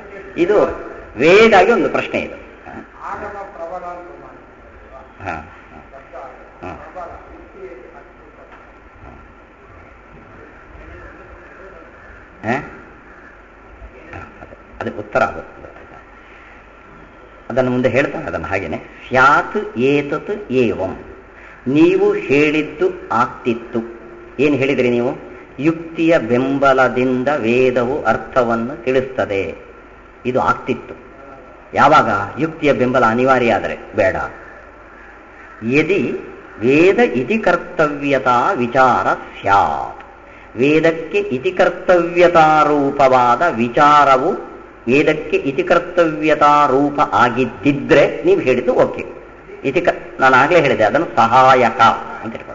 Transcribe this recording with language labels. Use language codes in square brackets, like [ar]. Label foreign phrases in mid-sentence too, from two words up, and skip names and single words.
[kn] ಇದು ವೇದಾಗಿ ಒಂದು ಪ್ರಶ್ನೆ ಇದು. ಅದು ಉತ್ತರ ಆಗುತ್ತೆ. ಅದನ್ನು ಮುಂದೆ ಹೇಳ್ತಾನೆ, ಅದನ್ನು ಹಾಗೇನೆ. [sa] ಸ್ಯಾತ್ ಏತತ್ ಏವಂ, [kn] ನೀವು ಹೇಳಿದ್ದು ಆಗ್ತಿತ್ತು. ಏನು ಹೇಳಿದ್ರಿ ನೀವು? ಯುಕ್ತಿಯ ಬೆಂಬಲದಿಂದ ವೇದವು ಅರ್ಥವನ್ನು ತಿಳಿಸ್ತದೆ. ಇದು ಆಗ್ತಿತ್ತು. ಯಾವಾಗ? ಯುಕ್ತಿಯ ಬೆಂಬಲ ಅನಿವಾರ್ಯ ಆದರೆ, ಬೇಡ. [sa] ಯದಿ ವೇದ ಇತಿ ಕರ್ತವ್ಯತಾ ವಿಚಾರ ಸ್ಯಾತ್, [kn] ವೇದಕ್ಕೆ ಇತಿ ಕರ್ತವ್ಯತಾರೂಪವಾದ ವಿಚಾರವು ವೇದಕ್ಕೆ ಇತಿ ಕರ್ತವ್ಯತಾರೂಪ ಆಗಿದ್ದಿದ್ರೆ ನೀವು ಹೇಳಿದ್ದು ಓಕೆ. ನಾನು ಆಗಲೇ ಹೇಳಿದೆ, ಅದನ್ನು ಸಹಾಯಕ ಅಂತ ಇಟ್ಕೊಳ್ಳೋದು.